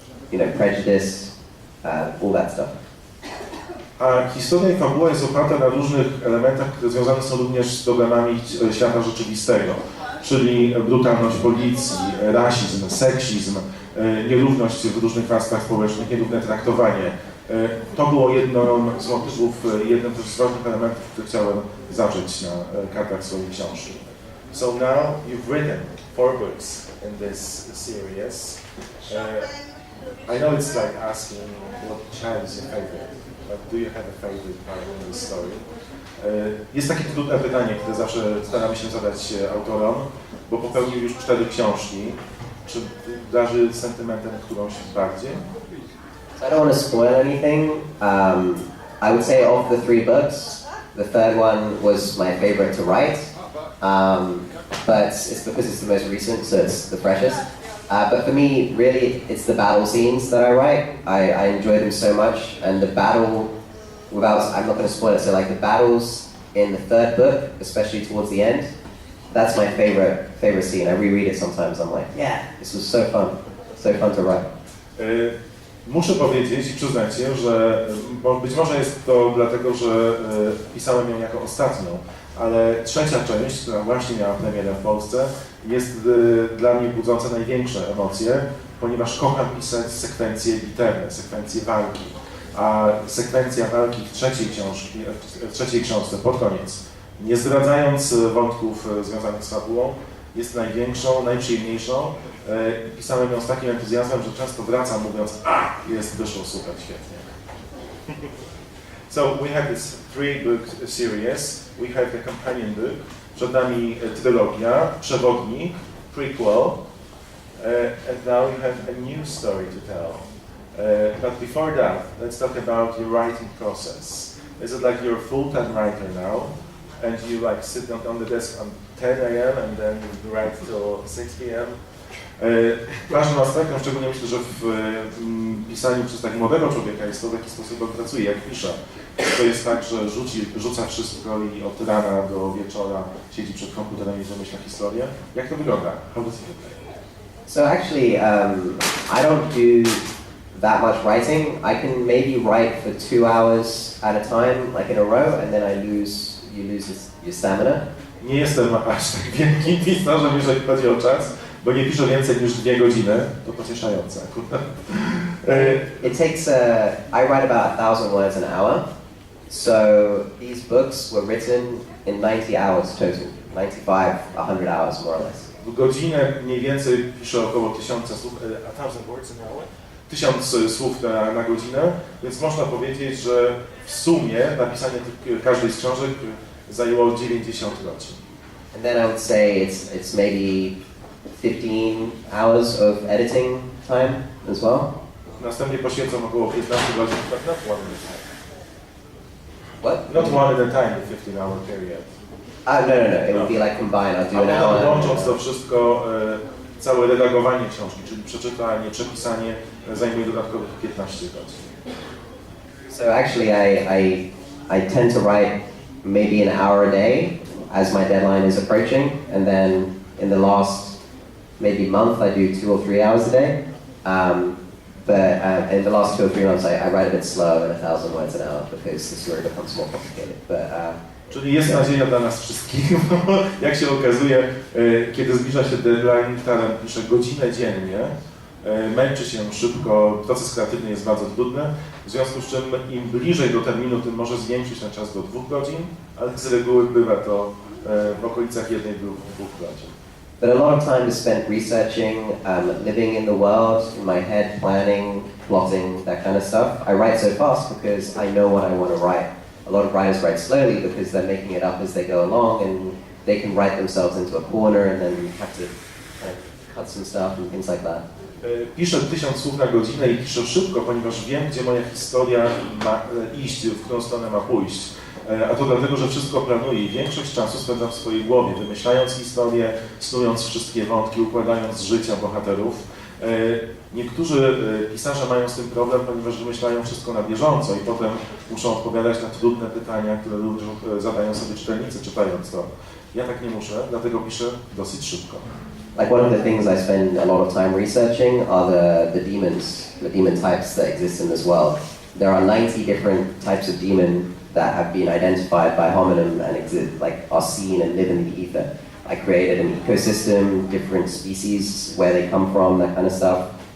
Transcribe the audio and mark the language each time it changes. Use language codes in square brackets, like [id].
[en] prejudice, all that stuff. [pl] A historia i fabuła jest oparta na różnych elementach, które związane są również z problemami świata rzeczywistego, czyli brutalność policji, rasizm, seksizm, nierówność w różnych warstwach społecznych, nierówne traktowanie. To było jednym z motywów, jednym też z ważnych elementów, które chciałem zawrzeć na kartach swojej książki. [en] So now you've written 4 books in this series. I know it's like asking what child is your favorite, but do you have a favorite part in this story? [pl] Jest takie trudne pytanie, które zawsze staramy się zadać autorom, bo popełnił już 4 książki. Czy darzy sentymentem którąś bardziej? [en] So I don't want to spoil anything. I would say of the 3 books, the third one was my favorite to write, but it's because it's the most recent, so it's the freshest. But for me, really, it's the battle scenes that I write. I enjoy them so much, and the battle, I'm not going to spoil it, so like the battles in the third book, especially towards the end, that's my favorite scene. I reread it sometimes, I'm like, yeah, this was so fun to write. [pl] Muszę powiedzieć i przyznać się, że być może jest to dlatego, że pisałem ją jako ostatnią, ale trzecia część, która właśnie miała premierę w Polsce, jest dla mnie budząca największe emocje, ponieważ kocham pisać sekwencje bitewne, sekwencje walki. A sekwencja walki w trzeciej książce pod koniec, nie zdradzając wątków związanych z fabułą, jest największą, najprzyjemniejszą. Pisałem ją z takim entuzjazmem, że często wracam mówiąc, wyszło super, świetnie. [en] So we have this 3-book series. We have the companion book. [pl] Przed nami trylogia, przewodnik, prequel, [en] and now you have a new story to tell. But before that, let's talk about your writing process. Is it like you're a full-time writer now, and you like sit on the desk on 10 a.m. and then you write till 6 p.m.? [pl] Ważnym aspektem, szczególnie myślę, że w pisaniu przez tak młodego człowieka jest to, w jaki sposób on pracuje, jak pisze. To jest tak, że rzuca wszystko i od rana do wieczora siedzi przed komputerem i wymyśla historię. Jak to wygląda? [en] How does it look like? So actually, I don't do that much writing. I can maybe write for 2 hours at a time, like in a row, and then you lose your stamina. [pl] Nie jestem aż tak wielkim pisarzem, jeżeli chodzi o czas, bo nie piszę więcej niż 2 godziny. To pocieszające akurat. [en] It takes, I write about 1,000 words an hour. So these books were written in 90 hours total, 95, 100 hours more or less. [pl] W godzinę mniej więcej piszę około 1000 słów, [en] 1000 words an hour? [pl] 1000 słów na godzinę, więc można powiedzieć, że w sumie napisanie każdej z książek zajęło 90 godzin. [en] And then I would say it's maybe 15 hours of editing time as well. [pl] Następnie poświęcam około 15 godzin, [en] but not one at a time. What? Not one at a time, the 15-hour period. No. It would be like combined. I'll do an hour. [pl] Łącząc to wszystko, całe redagowanie książki, czyli przeczytanie, przepisanie, zajmuje dodatkowych 15 godzin. [en] So actually I tend to write maybe an hour a day as my deadline is approaching, and then in the last maybe month I do 2 or 3 hours a day. But in the last 2 or 3 months I write a bit slow at 1,000 words an hour because the story becomes more complicated. [pl] Czyli jest nadzieja dla nas wszystkich, bo jak się okazuje, kiedy zbliża się deadline, Taran pisze godzinę dziennie, męczy się szybko, proces kreatywny jest bardzo trudny, w związku z czym im bliżej do terminu, tym może zwiększyć ten czas do 2 godzin, ale z reguły bywa to w okolicach 1-2 godzin. [en] But a lot of time is spent researching, living in the world, in my head, planning, plotting, that kind of stuff. I write so fast because I know what I want to write. A lot of writers write slowly because they're making it up as they go along, and they can write themselves into a corner and then have to cut some stuff and things like that. [pl] Piszę 1000 słów na godzinę i piszę szybko, ponieważ wiem, gdzie moja historia ma iść, w którą stronę ma pójść. A to dlatego, że wszystko planuję i większość czasu spędzam w swojej głowie, wymyślając historię, snując wszystkie wątki, układając życia bohaterów. Niektórzy pisarze mają z tym problem, ponieważ wymyślają wszystko na bieżąco i potem muszą odpowiadać na trudne pytania, które zadają sobie czytelnicy czytając to. Ja tak nie muszę, dlatego piszę dosyć szybko. [en] like one of the things I spend a lot of time researching are the demons, the demon types that exist in this world. There are 90 different types of demon that have been identified by hominem and exist, like are seen and live in the ether. I created an ecosystem, different species, where they come from, that kind of stuff.